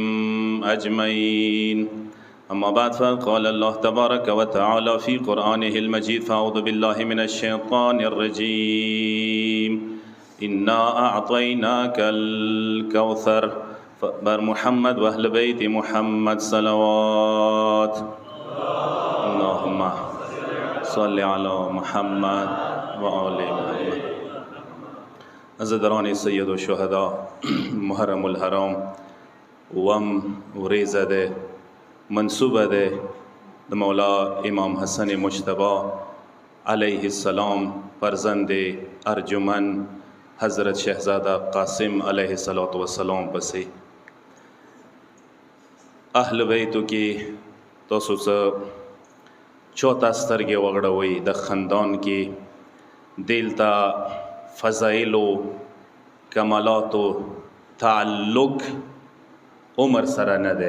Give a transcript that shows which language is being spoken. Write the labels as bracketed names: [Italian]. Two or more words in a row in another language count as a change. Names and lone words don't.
[Arabic] أجمعين أما بعد فقال الله تبارك وتعالى في قرآنه المجيد فأعوذ بالله من الشيطان الرجيم إنا أعطيناك الكوثر فبر محمد وأهل بيت محمد صلوات اللهم صل على محمد وآل محمد. [Pashto] عزیزان سید الشهدا محرم الحرام وم وریزه ده منصوبه ده د مولا امام حسن مجتبی [Arabic] علیه السلام [Pashto] فرزند ارجمن حضرت شہزادہ قاسم [Arabic] علیہ السلام [Pashto] پسې اهل بیتو کې تاسو څه چوتا سترګې وغړوئ د خاندان کې دلته فضایلو کمالاتو تعلق عمر سره نه دی.